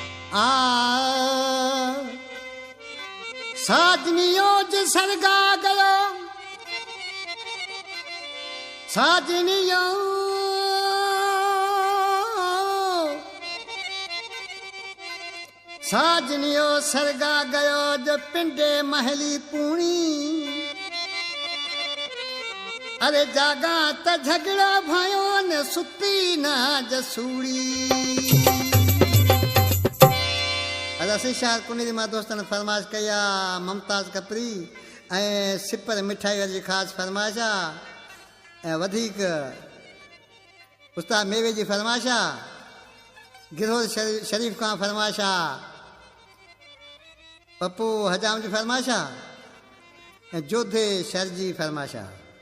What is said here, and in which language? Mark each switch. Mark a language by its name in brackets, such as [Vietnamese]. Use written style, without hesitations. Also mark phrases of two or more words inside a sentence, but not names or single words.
[Sindhi] आ साजनियों ज सरगा गयो साजनियों साजनियों सरगा गयो जो पिंडे महली पूणी अरे जागा त झगड़ा भयो न सुती ना जसूड़ी असी शायर कुनी मां दोस्तन फरमाइश कया मुमताज कपरी ऐं सिपर मिठाई जी ख़ासि फरमाइश आहे ऐं वधीक उस्ताद मेवे जी फरमाइश आहे गिरोद शरीफ़ खां फरमाइश आहे पप्पू हजाम जी फरमाइश आहे ऐं जोधे शहर जी फरमाइश आहे